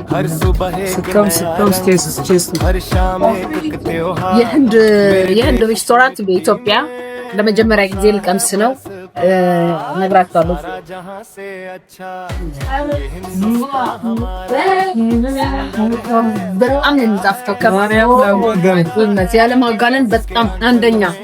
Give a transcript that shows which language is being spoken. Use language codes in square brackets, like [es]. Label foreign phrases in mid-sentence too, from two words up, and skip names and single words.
[hi] हर सुबह एक नया रंग, हर शाम एक त्योहार। [am] የህንድ ሬስቶራንት በኢትዮጵያ ለመጀመሪያ ጊዜ ልቀምስ ነው ነግራችኋለሁ። በጣም የሚጣፍጠው ያለማጋነን በጣም አንደኛ።